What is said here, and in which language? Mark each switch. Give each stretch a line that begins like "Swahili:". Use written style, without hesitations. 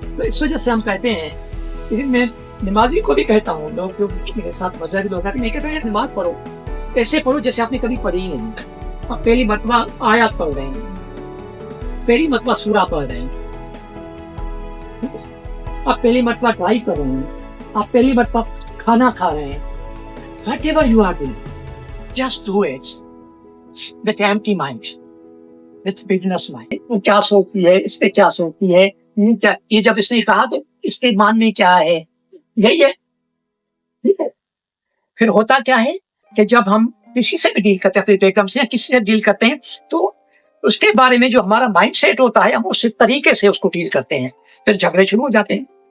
Urdu: تو اس وجہ سے ہم کہتے ہیں, میں نمازی کو بھی کہتا ہوں, لوگ جو میرے ساتھ مذہبی لوگ ہیں, میں کہتا ہوں نماز پڑھو, ایسے پڑھو جیسے آپ نے کبھی پڑھی ہی نہیں. آپ پہلی مرتبہ آیات پڑھ رہے ہیں, پہلی مرتبہ سورہ پڑھ رہے ہیں, آپ پہلی مرتبہ ڈرائیو کر رہے ہیں, آپ پہلی مرتبہ کھانا کھا رہے ہیں.
English: Whatever you are doing, just do it with empty mind, with beginner's mind.
Urdu: وہ کیا سوچتی ہے, اس پہ کیا سوچتی ہے, یہ جب اس نے کہا تو اس کے مان میں کیا ہے, یہی ہے. ٹھیک ہے. پھر ہوتا کیا ہے کہ جب ہم کسی سے بھی ڈیل کرتے ہیں, اپنے بیگم سے یا کسی سے ڈیل کرتے ہیں, تو اس کے بارے میں جو ہمارا مائنڈ سیٹ ہوتا ہے, ہم اس طریقے سے اس کو ڈیل کرتے ہیں, پھر جھگڑے شروع ہو جاتے ہیں.